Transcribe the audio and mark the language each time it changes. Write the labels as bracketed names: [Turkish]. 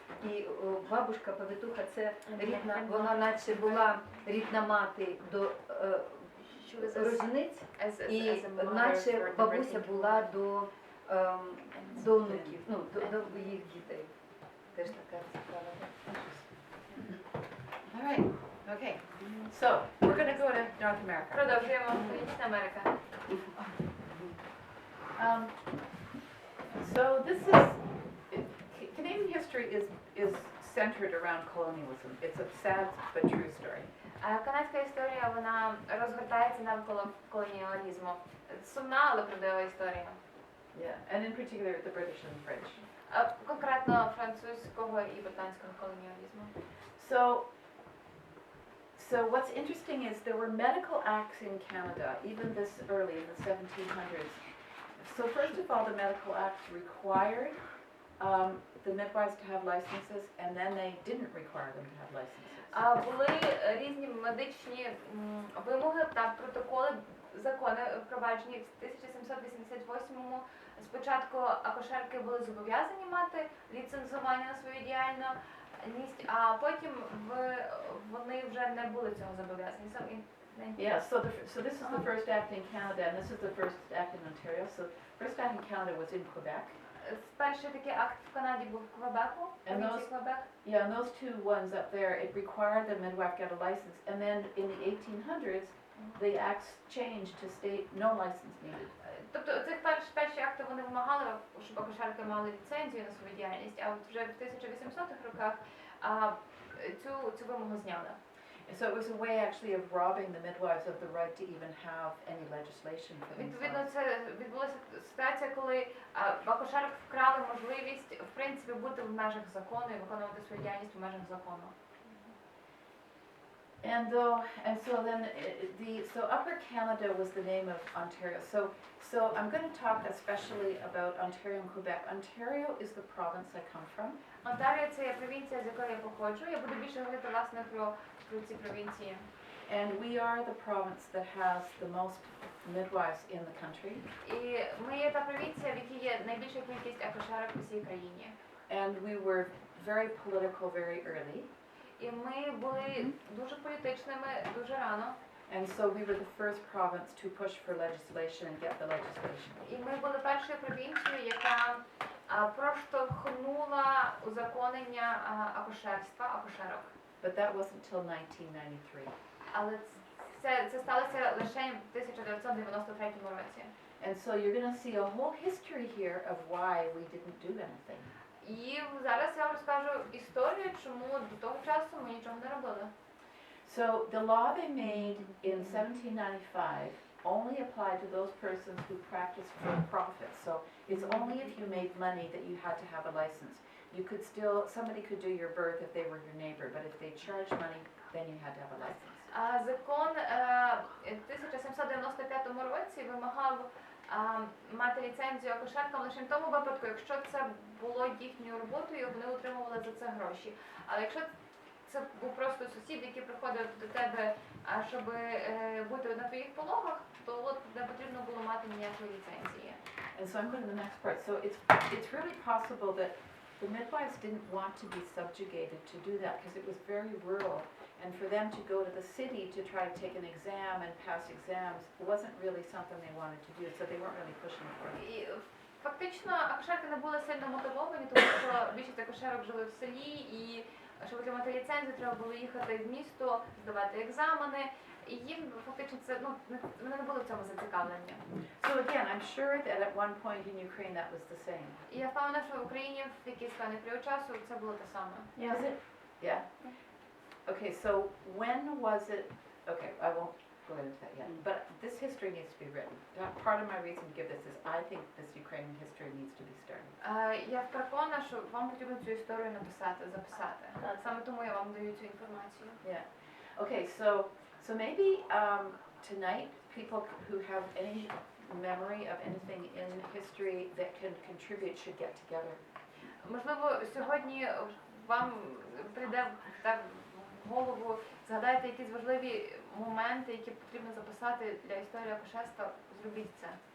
[Ukrainian] І бабушка повитуха, це рідна, вона наче була рідна мати до рожениць, і наче бабуся була до онуків, ну, до їх дітей. Теж така цікава. [English] All right, okay. So, we're going to go to North America. [Ukrainian] Продовжуємо. Північна Америка. [English] So this is, Canadian history is centered around colonialism. It's a sad but true story. [Ukrainian] Канадська історія, вона розгортається навколо колоніалізму. Сумна, але правдива історія. [English] Yeah, and in particular the British and the French. [Ukrainian] Конкретно французького і британського колоніалізму. [English] So what's interesting is there were medical acts in Canada, even this early in the 1700s. So first of all, the medical acts required the midwives to have licenses, and then they didn't require them to have licenses. [Ukrainian] Були різні медичні вимоги та протоколи, закони впроваджені в 1788-му. Спочатку акушерки були зобов'язані мати ліцензування на свою діяльність, а потім вони вже не були цього зобов'язані. [English] Yeah, so this is the first act in Canada, and this is the first act in Ontario. So first act in Canada was in Quebec. [Ukrainian] Перший такий акт в Канаді був в Квебеку, провінції Квебек. [English] Yeah, and those two ones up there, it required the midwife get a license, and then in the 1800s, the acts changed to state no license needed. [Ukrainian] Тобто цих перші акти вони вимагали, щоб акушерки мали ліцензію на свою діяльність, а от вже в 1800-х роках цю вимогу зняли. [English] So it was a way actually of robbing the midwives of the right to even have any legislation for [Ukrainian] Відповідно, [English] themselves. [Ukrainian] це відбулася ситуація, коли в акушерок вкрали можливість, в принципі, бути в межах закону і виконувати свою діяльність в межах закону. [English] And so then so Upper Canada was the name of Ontario. So I'm going to talk especially about Ontario and Quebec. Ontario is the province I come from. [Ukrainian] Онтаріо – це є провінція, з якої я походжу. Я буду більше говорити, власне, про ці провінції. [English] And we are the province that has the most midwives in the country. [Ukrainian] І ми є та провінція, в якій є найбільша кількість акушерок у всій країні. [English] And we were very political very early. [Ukrainian] І ми були дуже політичними дуже рано. [English] And so we were the first province to push for legislation and get the legislation. [Ukrainian] І ми були першою провінцією, яка проштовхнула узаконення акушерства, акушерок. [English] But that wasn't till 1993. [Ukrainian] Але це сталося лише в 1993 році. [English] And so you're going to see a whole history here of why we didn't do anything. [Ukrainian] І зараз я вам розкажу історію, чому до того часу ми нічого не робили. [English] So the law they made in 1795 only applied to those persons who practiced for profit. So it's only if you made money that you had to have a license. You could still, somebody could do your birth if they were your neighbor, but if they charged money, then you had to have a license. [Ukrainian] Закон в 1795 році вимагав мати ліцензію акушеркам лише в тому випадку, якщо це було їхньою роботою, вони отримували за це гроші. Але якщо це був просто сусід, який приходив до тебе, щоб бути на твоїх пологах, то не потрібно було мати ніякої ліцензії. [English] And so I'm going to the next part. So it's really possible that the midwives didn't want to be subjugated to do that because it was very rural. And for them to go to the city to try to take an exam and pass exams wasn't really something they wanted to do, so they weren't really pushing for it. [Ukrainian] І фактично акушерки не були сильно мотивовані, тому що більшість акушерок жили в селі, і щоб отримати ліцензію, треба було їхати в місто, здавати екзамени. І їм фактично це, вони не були в цьому зацікавлені. [English] So again, I'm sure that at one point in Ukraine that was the same. [Ukrainian] І я впевнена, що в Україні в якийсь певний період часу це було те саме. [English] Is it? Yeah. Okay, so when was it? Okay, I won't go into that yet. But this history needs to be written. Part of my reason to give this is I think this Ukrainian history needs to be started. [Ukrainian] Я переконана, що вам потрібно цю історію написати, записати. Саме тому я вам даю цю інформацію. [English] Yeah. Okay, so maybe tonight people who have any memory of anything in history that can contribute should get together. [Ukrainian] Можливо, сьогодні вам прийде в голову, згадайте якісь важливі моменти, які потрібно записати для історії акушерства, зробіть це.